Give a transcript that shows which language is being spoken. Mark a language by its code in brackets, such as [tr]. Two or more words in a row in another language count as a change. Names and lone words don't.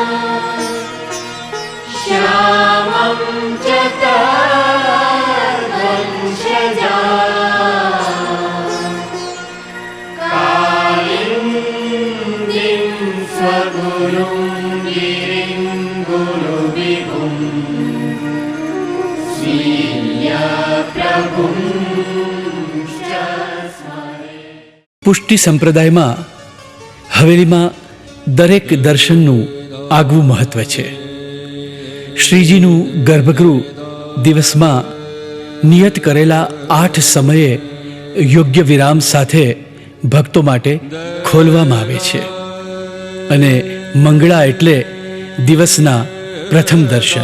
[sa] श्यामं च तद्वंशजा कालिन्दीं स्वगुरुं गिरिं गुरुविभुं श्रीयप्रभुं [gu] પુષ્ટિ સંપ્રદાયમાં હવેલીમાં દરેક દર્શનનું આગવું મહત્વ છે. શ્રીજીનું ગર્ભગૃહ દિવસમાં નિયત કરેલા 8 સમયે યોગ્ય વિરામ સાથે ભક્તો માટે ખોલવામાં આવે છે અને મંગળા એટલે દિવસના પ્રથમ દર્શન.